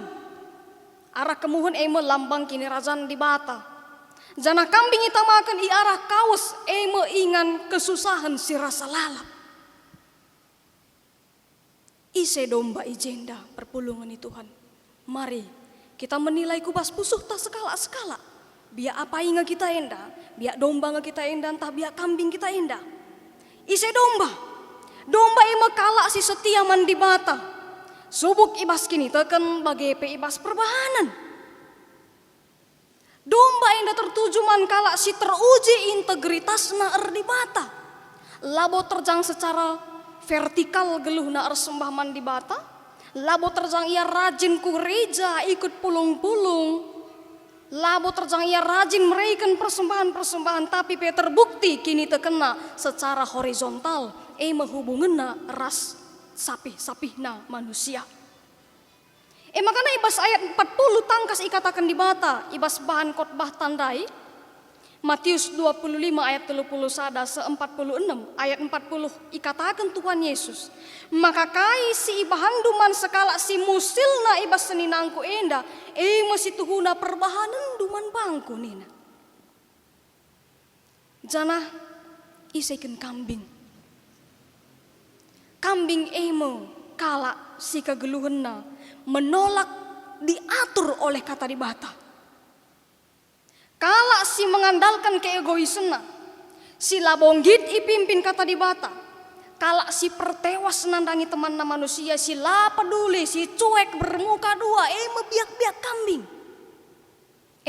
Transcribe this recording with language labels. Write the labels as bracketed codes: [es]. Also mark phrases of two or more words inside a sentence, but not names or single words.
[btx] Arah kemuhun lambang kini razan di bata. Jana kambing itamakan arah kaos ingan kesusahan si rasa lalap. Ise domba ijenda perpulungan di Tuhan. [id] Mari kita menilai [btx] kubas pusuh [id] tak skala-skala. [btx] Biar apa inga kita enda, biar domba nga kita enda, entah biar kambing kita enda. Ise domba. Domba kalak si setia mandi bata. Subuk ibas kini teken bagi ibas perbahanan. Domba [id] yang tertuju [btx] man kalak si teruji integritasna di bata. Labo terjang secara vertikal geluh na sembah man di bata. Labo terjang ia rajin ku gereja ikut pulung-pulung. Labo terjang ia rajin meraikan persembahan-persembahan tapi terbukti kini terkena secara horizontal hubunganna ras sapih-sapihna manusia. Makanya ibas ayat 40 tangkas ikatakan di bata. Ibas bahan khotbah tandai. Matius 25 ayat 31 46 ayat 40 ikatakan Tuhan Yesus. Maka kai si ibahan duman sekala si musilna ibas seninangku enda. Masih tuhuna perbahanan duman bangku nina. Jana isaikan kambing. Kambing kala si kegeluhenna [id] menolak diatur oleh [btx] kata di bata. Kala si mengandalkan keegoisna, si labonggit ipimpin kata di bata. Kala si pertewas nandangi temanna manusia, si la peduli, si [id] cuek bermuka dua, [btx] biak-biak kambing.